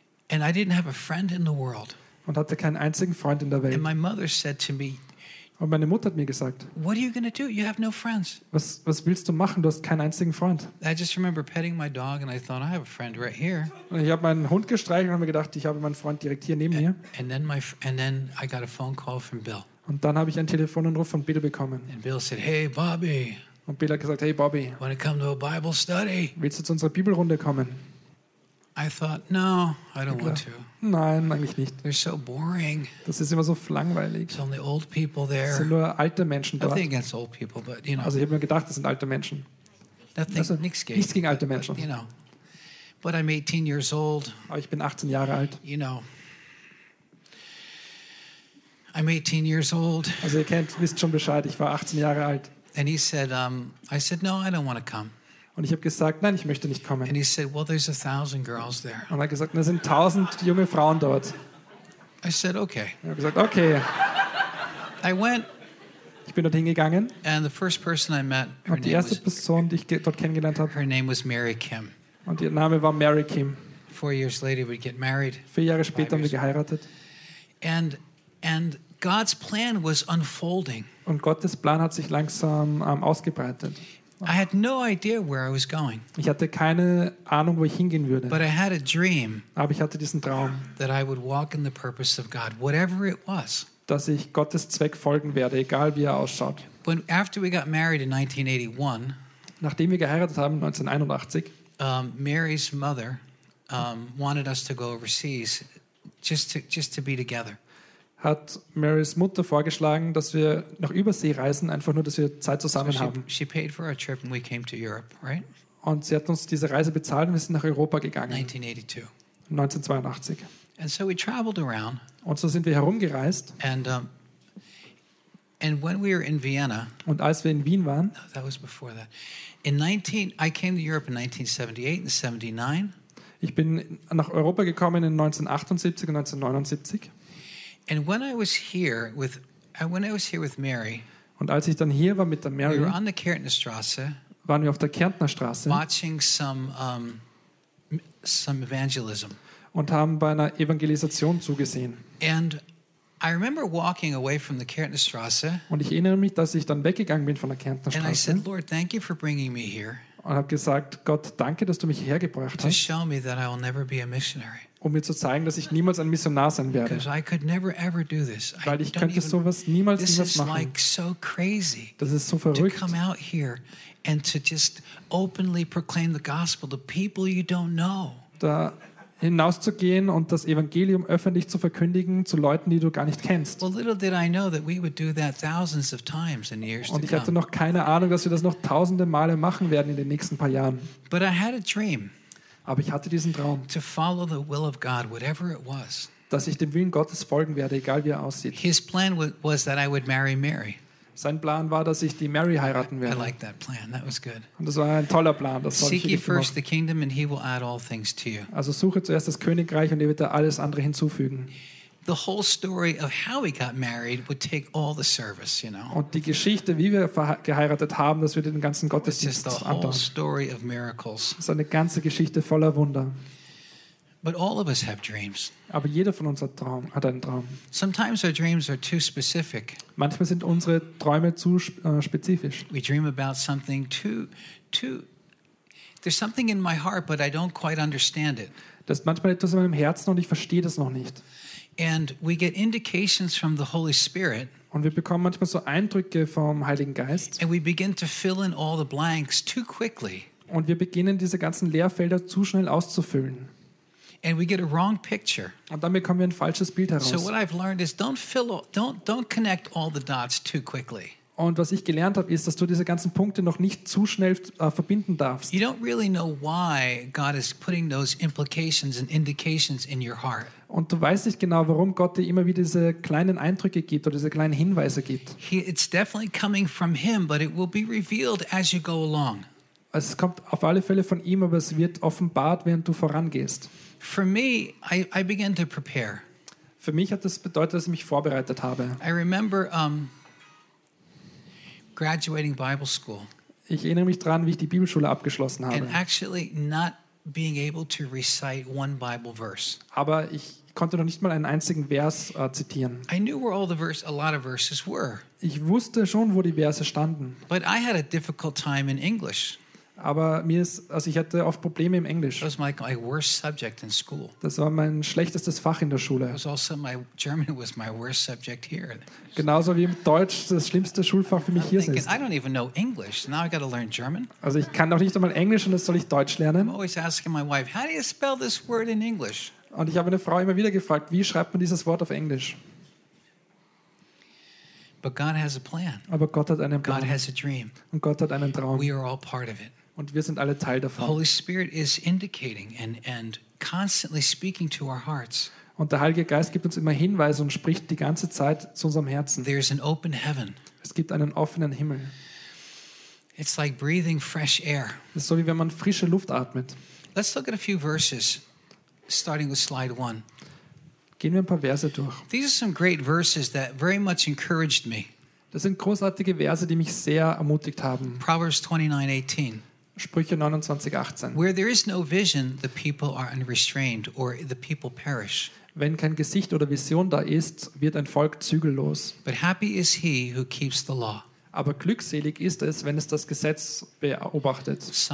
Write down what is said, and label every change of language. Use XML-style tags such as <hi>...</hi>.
<en>And I didn't have a friend in the world.</en> <de>Und hatte keinen einzigen Freund in der Welt.</de> <en>And my mother said to me,</en> <de>und meine Mutter hat mir gesagt,</de> <en>what are you going to do? You have no friends.</en> <de>Was willst du machen? Du hast keinen einzigen Freund.</de> <en>I just remember petting my dog and I thought, I have a friend right here.</en> <de>Und ich habe meinen Hund gestreichelt und mir gedacht, ich habe meinen Freund direkt hier neben mir.</de> <en>And then I got a phone call from Bill.</en> <de>Und dann habe ich einen Telefonanruf von Bill bekommen.</de> <en>And Bill said, hey Bobby.</en> <de>Und Bill hat gesagt, hey Bobby,</de> <en>wanna come to a Bible study?</en> <de>Willst du zu unserer Bibelrunde kommen?</de> <en>I thought, no, I don't want to.</en> <de>Nein, eigentlich nicht.</de> <en>They're so boring.</en> <de>Das ist immer so langweilig.</de> <en>It's only old people there.</en> <de>Es sind nur alte Menschen dort.</de> <en>Nothing against old people, but you know.</en> <de>Also ich habe mir gedacht, das sind alte Menschen.</de> <en>Nothing, also,</en> <de>nichts gegen alte Menschen.</de> <en>But, you know, but I'm 18 years old.</en> <de>Aber ich bin 18 Jahre alt.</de> <en>You know. I'm 18 years old.</en> <de>Also ihr kennt, wisst schon Bescheid, ich war 18 Jahre alt.</de> <en>And he said, I said, no, I don't want to come.</en> <de>Und ich habe gesagt, nein, ich möchte nicht kommen.</de> <en>And he said, well, there's 1,000 girls there.</en> <de>Und er hat gesagt, da sind 1,000 junge Frauen dort.</de> <en>I said, okay.</en> <de>Ich habe gesagt, okay.</de> <en>I went.</en> <de>Ich bin dort hingegangen.</de> <en>And the first person I met, her</en> <de>und die erste Person, die ich dort kennengelernt habe,</de> <en>her name was Mary Kim.</en> <de>Und ihr Name war Mary Kim.</de> <en>4 years later, we'd get married.</en> <de>4 Jahre später haben wir geheiratet.</de> <en>And God's plan was unfolding.</en> <de>Und Gottes Plan hat sich langsam ausgebreitet.</de> <en>I had no idea where I was going.</en> <de>Ich hatte keine Ahnung, wo ich hingehen würde.</de> <en>But I had a dream.</en> <de>Aber ich hatte diesen Traum,</de> <en>that I would walk in the purpose of God, whatever it was.</en> <de>Dass ich Gottes Zweck folgen werde, egal wie er ausschaut.</de> <en>When after we got married in 1981,</en> <de>nachdem wir geheiratet haben 1981,</de> <en>Mary's mother wanted us to go overseas just to be together.</en> <de>Hat Marys Mutter vorgeschlagen, dass wir nach Übersee reisen, einfach nur, dass wir Zeit zusammen haben.</de> <en>She paid for our trip and we came to Europe, right?</en> <de>Und sie hat uns diese Reise bezahlt und wir sind nach Europa gegangen.</de> <en>1982. And so we traveled around.</en> <de>Und so sind wir herumgereist.</de> <en>And when we were in Vienna.</en> <de>Und als wir in Wien waren.</de> <en>No, that was before that. I came to Europe in 1978 and 79.</en> <de>Ich bin nach Europa gekommen in 1978 und 1979.</de> <en>And when I was here with Mary,</en> <de>und als ich dann hier war mit der Mary,</de> <en>we were on the Kärntnerstraße,</en> <de>waren wir auf der Kärntnerstraße,</de> <en>watching some evangelism,</en> <de>und haben bei einer Evangelisation zugesehen.</de> <en>And I remember walking away from the Kärntnerstraße,</en> <de>und ich erinnere mich, dass ich dann weggegangen bin von der Kärntnerstraße,</de> <en>and I said, Lord, thank you for bringing me here,</en> <de>und habe gesagt, Gott, danke, dass du mich hergebracht hast,</de> <en>to show me that I will never be a missionary.</en> <de>Um mir zu zeigen, dass ich niemals ein Missionar sein werde.</de> <en>I could never, ever do this. I</en> <de>weil ich könnte even, sowas niemals</de> <en>this</en> <de>niemals machen.</de> <en>Is like so crazy,</en> <de>das ist so verrückt.</de> <en>To come out here and to just openly proclaim the gospel to people you don't know.</en> <de>Da hinauszugehen und das Evangelium öffentlich zu verkündigen zu Leuten, die du gar nicht kennst. Und ich hatte noch keine Ahnung, dass wir das noch tausende Male machen werden in den nächsten paar Jahren.</de> <en>But I had a dream,</en> <de>aber ich hatte diesen Traum,</de> <en>to follow the will of God, whatever it was,</en> <de>dass ich dem Willen Gottes folgen werde, egal wie er aussieht.</de> <en>His plan was that I would marry Mary.</en> <de>Sein Plan war, dass ich die Mary heiraten werde.</de> <en>I like that plan. That was good.</en> <de>Und das war ein toller Plan.</de> <en>Seek ye first the kingdom and he will add all things to you.</en> <de>Also suche zuerst das Königreich und er wird da alles andere hinzufügen.</de> <en>The whole story of how we got married would take all the service, you know.</en> <de>Und die Geschichte, wie wir geheiratet haben, das würde den ganzen Gottesdienst andauern.</de> <en>It's just the whole story of miracles.</en> <de>Das ist eine ganze Geschichte voller Wunder.</de> <en>But all of us have dreams.</en> <de>Aber jeder von uns hat einen Traum.</de> <en>Sometimes our dreams are too specific.</en> <de>Manchmal sind unsere Träume zu spezifisch.</de> <en>We dream about something too. There's something in my heart, but I don't quite understand it.</en> <de>Das ist manchmal etwas in meinem Herzen und ich verstehe das noch nicht.</de> <en>And we get indications from the Holy Spirit.</en> <de>Und wir bekommen manchmal so Eindrücke vom Heiligen Geist.</de> <en>And we begin to fill in all the blanks too quickly.</en> <de>Und wir beginnen diese ganzen Leerfelder zu schnell auszufüllen.</de> <en>And we get a wrong picture.</en> <de>Und dann bekommen wir ein falsches Bild heraus.</de> <en>So what I've learned is don't connect all the dots too quickly.</en> <de>Und was ich gelernt habe, ist, dass du diese ganzen Punkte noch nicht zu schnell verbinden darfst.</de> <en>You don't really know why God is putting those implications and indications in your heart.</en> <de>Und du weißt nicht genau, warum Gott dir immer wieder diese kleinen Eindrücke gibt oder diese kleinen Hinweise gibt.</de> <en>It's definitely coming from him, but it will be revealed as you go along.</en> <de>Es kommt auf alle Fälle von ihm, aber es wird offenbart, während du vorangehst.</de> <en>For me, I began to prepare.</en> <de>Für mich hat das bedeutet, dass ich mich vorbereitet habe.</de> <en>I remember graduating Bible school.</en> <de>Ich erinnere mich daran, wie ich die Bibelschule abgeschlossen habe.</de> <en>And actually not being able to recite one Bible verse.</en> <de>Aber ich konnte noch nicht mal einen einzigen Vers zitieren.</de> <en>I knew where all the verse, a lot of verses were.</en> <de>Ich wusste schon, wo die Verse standen.</de> <en>But I had a difficult time in English.</en> <de>Aber mir ist, also ich hatte oft Probleme im Englisch.</de> <en>That was my worst subject in school.</en> <de>Das war mein schlechtestes Fach in der Schule.</de> <en>It was also my German was my worst subject here.</en> <de>Genauso wie im Deutsch das schlimmste Schulfach für mich hier ist.</de> <en>I don't even know English. Now I got to learn German.</en> <de>Also ich kann noch nicht einmal Englisch und jetzt soll ich Deutsch lernen.</de> <en>I'm always asking my wife, how do you spell this word in English?</en> <de>Und ich habe eine Frau immer wieder gefragt, wie schreibt man dieses Wort auf Englisch?</de> <en>But God has a plan.</en> <de>Aber Gott hat einen Plan.</de> <en>God has a dream.</en> <de>Und Gott hat einen Traum.</de> <en>We are all part of it.</en> <de>Und wir sind alle Teil davon.</de> <en>Holy Spirit is indicating and constantly speaking to our hearts.</en> <de>Und der Heilige Geist gibt uns immer Hinweise und spricht die ganze Zeit zu unserem Herzen.</de> <en>There is an open heaven.</en> <de>Es gibt einen offenen Himmel.</de> <en>It's like breathing fresh air.</en> <de>Es ist so, wie wenn man frische Luft atmet.</de> <en>Let's look at a few verses, starting with slide one.</en> <de>Gehen wir ein paar Verse durch.</de> <en>These are some great verses that very much encouraged me.</en> <de>Das sind großartige Verse, die mich sehr ermutigt haben.</de> <en>Proverbs 29:18.</en> <de>Sprüche 29:18.</de> <en>Where there is no vision, the people are unrestrained or the people perish.</en> <de>Wenn kein Gesicht oder Vision da ist, wird ein Volk zügellos.</de> <en>But happy is he who keeps the law.</en> <de>Aber glückselig ist es, wenn es das Gesetz beobachtet.</de>